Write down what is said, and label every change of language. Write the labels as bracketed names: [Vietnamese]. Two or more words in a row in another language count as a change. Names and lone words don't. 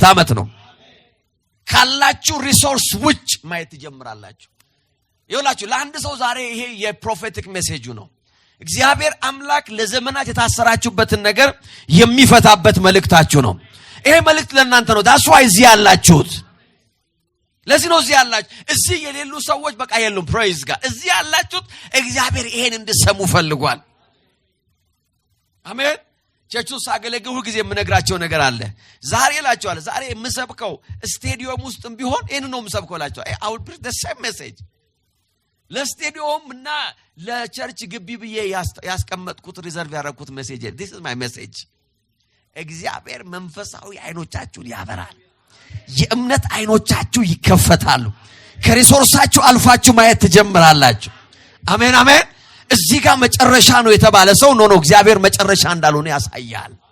[Amharic] አመት ነው። ካላችሁ ሪሶርስ ውጭ ማየት ትጀምራላችሁ። ይኸውላችሁ ለአንድ ሰው ዛሬ ይሄ የፕሮፌቲክ ሜሴጁ ነው። እግዚአብሔር አምላክ ለዘመናት የታሰራችሁበትን ነገር የሚፈታበት መልእክታችሁ ነው። ይሄ መልእክት ለእናንተ ነው። [English] that's why [Amharic] እዚህ ያላችሁት። ለዚህ ነው እዚህ ያላችሁ። እዚህ የሌሉ ሰዎች በቃ የሉም። [English] praise God። [Amharic] እዚህ ያላችሁት እግዚአብሔር ይሄን እንድሰሙ ፈልጓል። አሜን። ቸርቹን ሳገለግል ሁሉ ጊዜ የምነግራቸው ነገር አለ። ዛሬ እላቸዋለሁ፣ ዛሬ የምሰብከው ስቴዲየም ውስጥም ቢሆን ይሄን ነው የምሰብከው እላቸዋለሁ። [English] I will preach the same message። [Amharic] ለስቴዲየም እና ለቸርች ግቢ ብዬ ያስቀመጥኩት ሪዘርቭ ያደረኩት ሜሴጅ [English] this is my message። [Amharic] እግዚአብሔር መንፈሳዊ አይኖቻችሁን ያበራል። የእምነት አይኖቻችሁ ይከፈታሉ። ከሪሶርሳችሁ አልፋችሁ ማየት ትጀምራላችሁ። አሜን አሜን። እዚህ ጋር መጨረሻ ነው የተባለ ሰው ነው እግዚአብሔር መጨረሻ እንዳልሆነ ያሳያል።